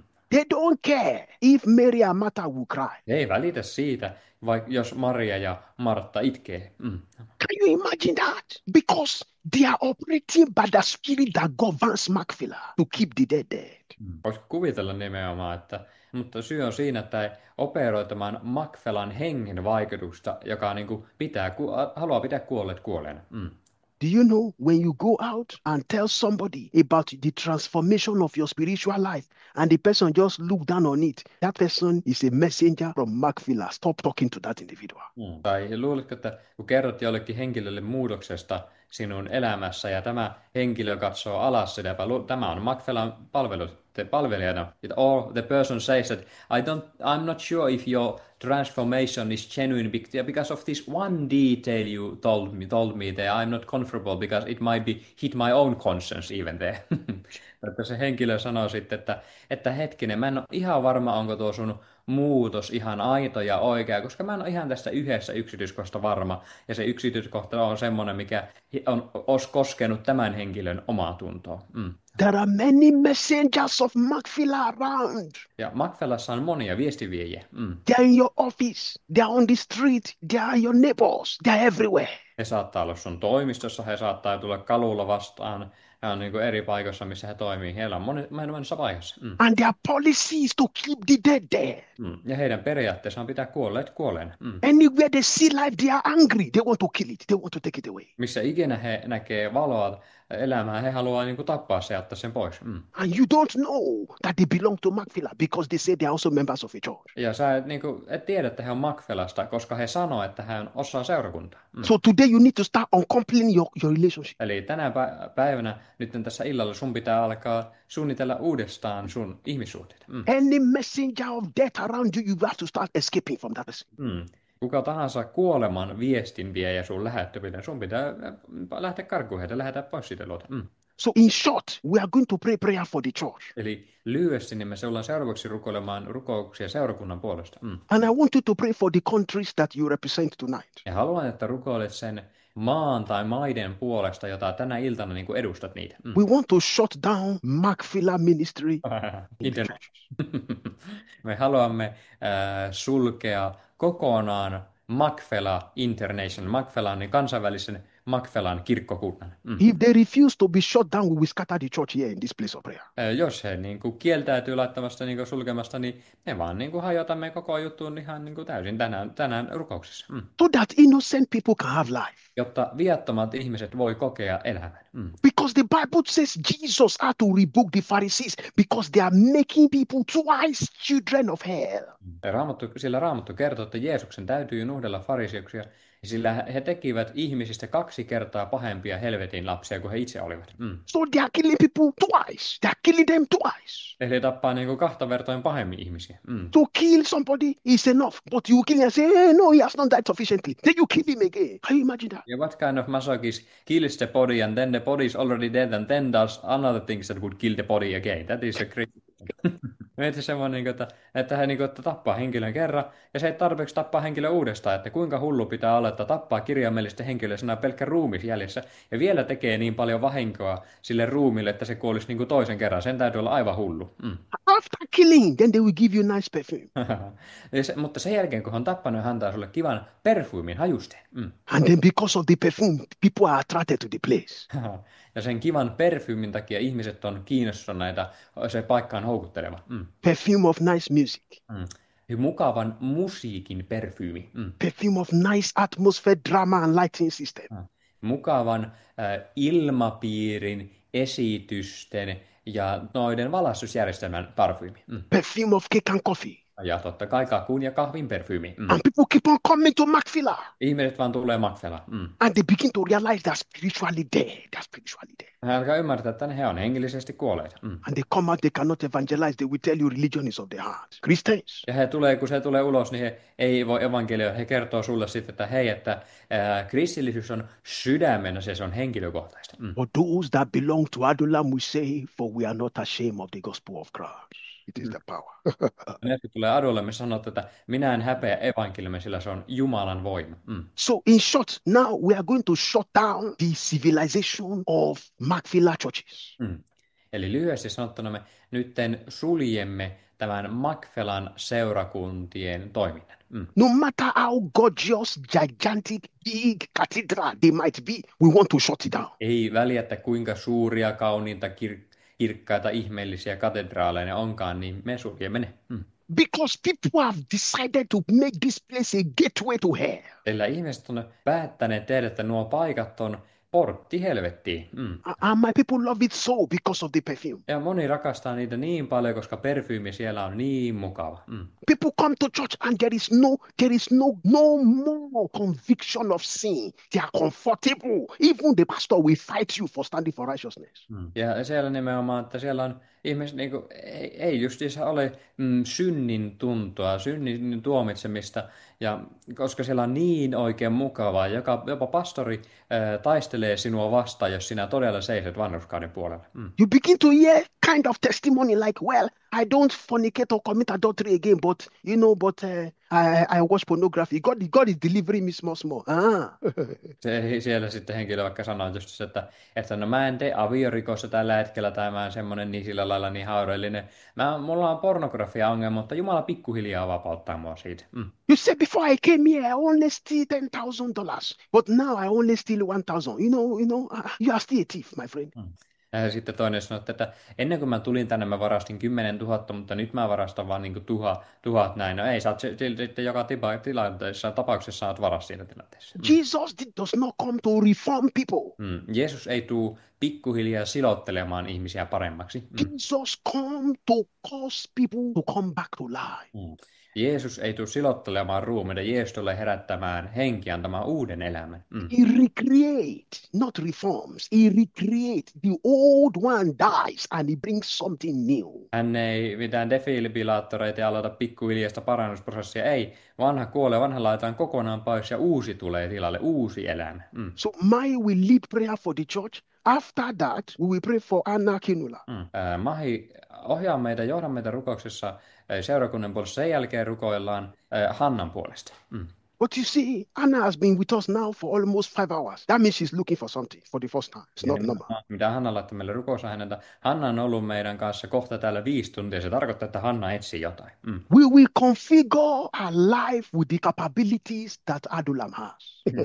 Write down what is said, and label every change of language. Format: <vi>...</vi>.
<en>They don't care if Mary and Martha will cry.</en> <fi>He ei välitä siitä, vaikka jos Maria ja Martta itkee.</fi> <en>Can you imagine that? Because they are operating by the spirit that governs Macphila to keep the dead dead.</en> <fi>Voisiko kuvitella nimenomaan, mutta syy on siinä, että ei operoi tämän Macphelan hengen vaikutusta, joka niin kuin haluaa pitää kuolleet kuolleena.</fi> <en>Do you know when you go out and tell somebody about the transformation of your spiritual life and the person just look down on it, that person is a messenger from Macphila. Stop talking to that individual.</en> <fi>Tai luuletko, että kun kerrot jollekin henkilölle muutoksesta sinun elämässä ja tämä henkilö katsoo alas sitä, tämä on Macphelan palvelijana,</fi> <en>or the person says that I'm not sure if your transformation is genuine because of this one detail you told me there. I'm not comfortable because it might be hit my own conscience even there.</en> <fi>Että se henkilö sanoo sitten, että hetkinen, mä en ole ihan varma, onko tuo sun muutos ihan aito ja oikea, koska mä en ole ihan tästä yhdessä yksityiskohdasta varma. Ja se yksityiskohta on semmoinen, mikä olisi koskenut tämän henkilön omaa tuntoa.</fi> <en>There are many messengers of Macphila around.</en> <fi>Ja Macphelassa on monia viestiviejiä.</fi> <en>They are in your office, they are on the street, they are your neighbors, they are everywhere.</en> <fi>He saattaa olla sun toimistossa, he saattaa tulla kalulla vastaan. He on niin kuin eri paikoissa, missä he toimii. Heillä on monessa paikassa.</fi> <en>And their policy is to keep the dead dead.</en> <fi>Ja heidän periaatteessa on pitää kuolleet kuolleena.</fi> <en>Anywhere they see life, they are angry. They want to kill it. They want to take it away.</en> <fi>Missä ikinä he näkee valoa elämää, he haluaa niin kuin tappaa se ja ottaa sen pois.</fi> <en>And you don't know that they belong to Macphila because they say they are also members of a church.</en> <fi>Ja sä et tiedä, että he on Macphelasta, koska he sanoo, että he on osa seurakuntaa.</fi> <en>So today you need to start uncoupling your relationship.</en> <fi>Eli tänä päivänä, nyt tässä illalla sun pitää alkaa suunnitella uudestaan sun ihmissuhteet.</fi> <en>Any messenger of death around you, you have to start escaping from that person.</en> <fi>Kuka tahansa kuoleman viestin vie ja sun lähettyville, sun pitää lähteä karkuun heitä, lähetä pois siitä luota.</fi> <en>So in short, we are going to pray prayer for the church.</en> <fi>Eli lyhyesti niin me ollaan seuraavaksi rukoilemaan rukouksia seurakunnan puolesta.</fi> <en>And I want you to pray for the countries that you represent tonight.</en> <fi>Ja haluan, että rukoilet sen maan tai maiden puolesta, jota tänä iltana niin kuin edustat niitä.</fi> <en>We want to shut down Macphila ministry in the churches.</en> <fi>Me haluamme sulkea kokonaan Macphila International, Macphilan niin kansainvälisen Macfelan kirkkokunnan.</fi> <en>If they refuse to be shut down, we will scatter the church here in this place of prayer.</en> <fi>Jos he niin kuin kieltäytyy laittamasta niin kuin sulkemasta, niin me vaan niin kuin hajotamme koko juttuun ihan niin kuin täysin tänään rukouksessa.</fi> <en>So that innocent people can have life.</en> <fi>Jotta viattomat ihmiset voi kokea elämän.</fi> <en>Because the Bible says Jesus had to rebuke the Pharisees because they are making people twice children of hell.</en> <fi>Sillä Raamattu kertoo, että Jeesuksen täytyy nuhdella fariseuksia, sillä he tekivät ihmisistä 2 kertaa pahempia helvetin lapsia kuin he itse olivat.</fi> <en>So they are killing people twice. They are killing them twice.</en> <fi>Eli he tappaa niin kuin 2 vertoin pahemmin ihmisiä.</fi> <en>To kill somebody is enough, but you kill and say, hey, no, he has not died sufficiently. Then you kill him again. Can you imagine that? Yeah, what kind of masochism kills the body and then the body is already dead and then does another things that would kill the body again? That is a crazy.</en> <fi>Mietin semmoinen, että he että tappaa henkilön kerran ja se ei tarpeeksi tappaa henkilö uudestaan, että kuinka hullu pitää olla, että tappaa kirjaimellisesti henkilöä, siinä on pelkkä ruumis jäljessä ja vielä tekee niin paljon vahinkoa sille ruumille, että se kuolisi niin kuin toisen kerran. Sen täytyy olla aivan hullu.</fi> <en>After killing, then they will give you nice perfume.</en> <fi>Mutta sen jälkeen, kun on tappanut, hän antaa sulle kivan perfyymin hajusteen.</fi> <en>And then because of the perfume, people are attracted to the place.</en> <fi>Ja sen kivan perfyymin takia ihmiset on kiinnostuneita, se paikka on houkutteleva.</fi> <en>Perfume of nice music.</en> <fi>Mukavan musiikin perfyymi.</fi> <en>Perfume of nice atmosphere, drama and lighting system.</en> <fi>Mukavan ilmapiirin, esitysten ja noiden valaistusjärjestelmän parfyymi.</fi> <en>Perfume of cake and coffee.</en> <fi>Ja totta kai kakun ja kahvin perfyymi.</fi> <en>And people keep on coming to Macphila.</en> <fi>Ihmiset vaan tulee Macphelaan.</fi> <en>And they begin to realize they're spiritually dead. They're spiritually dead.</en> <fi>Hän alkaa ymmärtää, että he on hengellisesti kuolleita.</fi> <en>And they come out, they cannot evangelize. They will tell you religion is of the heart. Christians.</en> <fi>Ja kun se tulee ulos, niin he ei voi evankelioida. He kertoo sulle sitten, että hei, että kristillisyys on sydämen, se on henkilökohtaista.</fi> <en>But those that belong to Adullam will say, for we are not ashamed of the gospel of Christ. It is the power.</en> <fi>Ne, jotka tulee Adulle, me sanoo, että minä en häpeä evankeliumia, sillä se on Jumalan voima.</fi> <en>So in short, now we are going to shut down the civilization of Macphila churches.</en> <fi>Eli lyhyesti sanottuna me nytten suljemme tämän Macphelan seurakuntien toiminnan.</fi> <en>No matter how gorgeous, gigantic, big cathedral they might be, we want to shut it down.</en> <fi>Ei väliä, että kuinka suuria, kauniita, kirkkaita, ihmeellisiä katedraaleja ne onkaan, niin me suljemme ne.</fi> <en>Because people have decided to make this place a gateway to hell.</en> <fi>Sillä ihmiset on päättäneet tehdä, että nuo paikat on portti helvettiin.</fi> <en>And my people love it so because of the perfume.</en> <fi>Ja moni rakastaa niitä niin paljon, koska perfyymi siellä on niin mukava.</fi> <en>People come to church and there is no more conviction of sin. They are comfortable. Even the pastor will fight you for standing for righteousness.</en> <fi>Ja siellä nimenomaan, että siellä on ihmiset, niin kuin, ei justiinsa ole synnin tuntoa, synnin tuomitsemista, ja koska siellä on niin oikein mukavaa, jopa pastori taistelee sinua vastaan, jos sinä todella seisot vanhurskauden puolella.</fi> <en>You begin to hear kind of testimony like, well, I don't fornicate or commit adultery again, but I watch pornography. God is delivering me small.</en> <fi>Siellä sitten henkilö vaikka sanoo just, että no mä en tee aviorikossa tällä hetkellä, tai mä en semmoinen niin sillä lailla niin haurellinen. Mulla on pornografia-ongelma, mutta Jumala pikkuhiljaa vapauttaa mua siitä.</fi> <en>You said before I came here, I only steal $10,000, but now I only steal 1,000. You are still a thief, my friend.</en> <fi>Ja sitten toinen sanoi, että ennen kuin mä tulin tänne, mä varastin 10 000, mutta nyt mä varastan vaan niin kuin 1,000 näin. No ei, sä oot sitten joka tapauksessa saat varas siinä tilanteessa.</fi> <en>Jesus does not come to reform people.</en> <fi>Jeesus ei tule pikkuhiljaa silottelemaan ihmisiä paremmaksi.</fi> <en>Jesus come to cause people to come back to life.</en> <fi>Jeesus ei tule silottelemaan ruumiita, Jeesus tulee herättämään henkiä, antamaan uuden elämän.</fi> <en>He recreate, not reforms. He recreate. The old one dies and he brings something new.</en> <fi>Hän ei mitään defibrillaattoreita ja aloita pikkuhiljaista parannusprosessia. Ei, vanha kuolee, vanha laitetaan kokonaan pois ja uusi tulee tilalle, uusi elämä.</fi> <en>So Mai will lead prayer for the church. After that, we will pray for Anna Kinula.</en> <fi>Mahi ohjaa meitä, johda meitä rukouksessa seurakunnan puolesta. Sen jälkeen rukoillaan Hannan puolesta.</fi> <en>But you see, Anna has been with us now for almost 5 hours. That means she's looking for something for the first time. It's not normal.</en> <fi>Mitä Hanna laittoi meille rukousaineita. Hanna on ollut meidän kanssa kohta täällä 5 tuntia. Se tarkoittaa, että Hanna etsii jotain.</fi> <en>We will configure our life with the capabilities that Adulam has.</en>